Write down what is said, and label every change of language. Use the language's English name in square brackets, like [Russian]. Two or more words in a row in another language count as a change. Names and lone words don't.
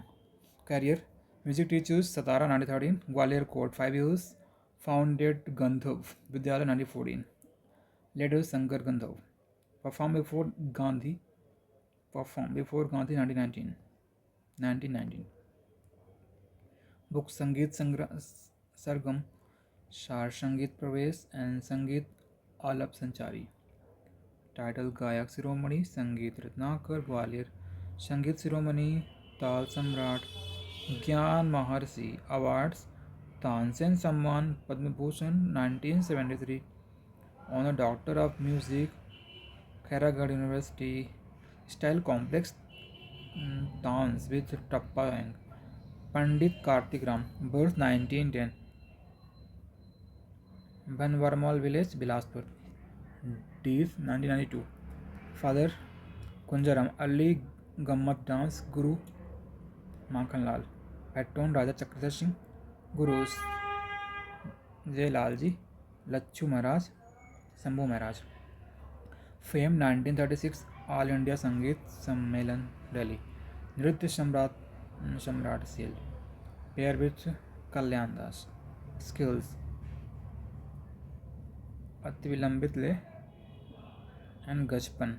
[English] Career music teachers Satara 1913, Gwalior Court 5 years, founded Gandhav Vidyalaya 1914. Later Sankar Gandhav. Performed before Gandhi 1919. Books Sangeet Sargam, Shar Sangeet Pravesh and Sangeet Alap Sanchari. Title Gayak Shiromani Sangeet Ratnakar Gwalior, Sangeet Shiromani Tal Samrat, Gyan Maharshi. Awards Tansen Samman Padma Bhushan 1973, Honor Doctor of Music Khairagad University, Style Complex Dance with Tappa Eng. Pandit Kartik Ram, birth 1910, Banwarmal village, Bilaspur, death 1992. Father Kunjaram, early Gammat dance Guru Makhanlal. Patron Raja Chakradhar Singh. Gurus Jai Lalji, Lachu Maharaj, Sambhu Maharaj. Fame 1936, All India Sangeet Sammelan, Delhi. Nritya Samrat Seal. Pair with Kalyan Das. Skills Ati Vilambit Le and Gajpan.